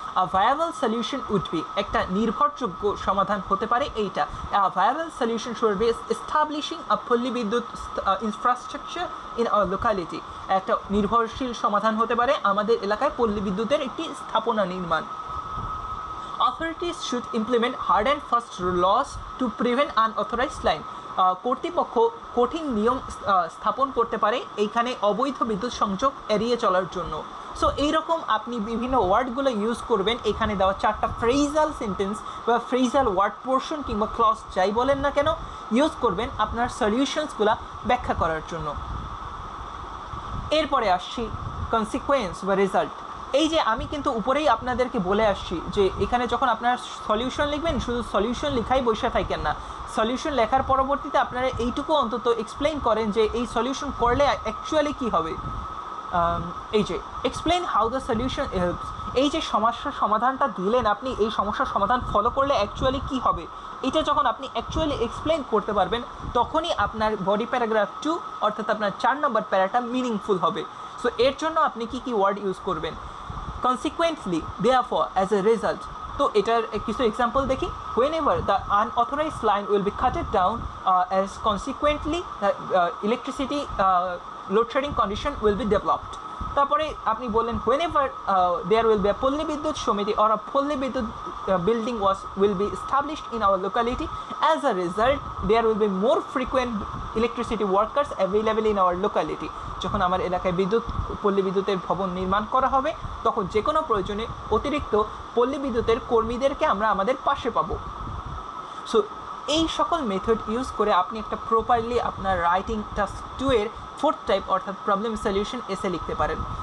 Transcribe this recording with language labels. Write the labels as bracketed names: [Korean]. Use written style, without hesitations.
[English] a viable solution would be, [Bangla] একটা নির্ভরযোগ্য সমাধান হতে পারে এইটা। [English] A viable solution should be establishing a Palli Bidyut infrastructure in our locality. [Bangla] একটা নির্ভরশীল সমাধান হতে পারে আমাদের এলাকায় পল্লী বিদ্যুতের একটি স্থাপনা নির্মাণ। [English] Authorities should implement hard and fast laws to prevent unauthorized line. [Bangla] কর্তৃপক্ষ কঠিন নিয়ম স্থাপন করতে পারে এইখানে অবৈধ বিদ্যুৎ সংযোগ এড়িয়ে চলার জন্য। সো এইরকম আপনি বিভিন্ন ওয়ার্ডগুলো ইউজ করবেন এখানে দেওয়া 4টা ফ্রেজাল সেন্টেন্স বা ফ্রেজাল ওয়ার্ড পোর্শন কিংবা ক্লজ যাই বলেন না কেন ইউজ করবেন আপনার সলিউশনসগুলো ব্যাখ্যা করার জন্য। এরপরে আসছি কনসিকুয়েন্স বা রেজাল্ট। এই যে আমি কিন্তু উপরেই আপনাদেরকে বলে আসছি যে এখানে যখন আপনারা সলিউশন লিখবেন শুধু সলিউশন লেখাই বসে থাকেন না, সলিউশন লেখার পরবর্তীতে আপনারা এইটুকু অন্তত এক্সপ্লেইন করেন যে এই সলিউশন করলে অ্যাকচুয়ালি কী হবে। এই যে explain how the solution helps, এই যে সমস্যার সমাধানটা দিলেন আপনি, এই সমস্যার সমাধান ফলো করলে অ্যাকচুয়ালি কী হবে, এটা যখন আপনি অ্যাকচুয়ালি এক্সপ্লেইন করতে পারবেন তখনই আপনার বডি প্যারাগ্রাফ 2 অর্থাৎ আপনার 4 নম্বর প্যারাটা মিনিংফুল হবে। সো এর জন্য আপনি কী কী ওয়ার্ড ইউজ করবেন? [English] Consequently, therefore, as a result, [Bangla] তো এটার কিছু এক্সাম্পল দেখি। [English] whenever the unauthorized line will be cut down, as consequently the electricity load shedding condition will be developed. [Bangla] তারপরে আপনি বললেন [English] whenever there will be a Palli Bidyut Samiti or a Palli Bidyut building will be established in our locality, as a result there will be more frequent electricity workers available in our locality. [Bangla] যখন আমার এলাকায় পল্লী বিদ্যুতের ভবন নির্মাণ করা হবে তখন যে কোনো প্রয়োজনে অতিরিক্ত পল্লী বিদ্যুতের কর্মীদেরকে আমরা আমাদের পাশে পাবো। সো এই সকল মেথড ইউজ করে আপনি একটা প্রপারলি আপনার রাইটিং টাস্ক 2 এর 4th টাইপ অর্থাৎ প্রবলেম সলিউশন এসে লিখতে পারেন।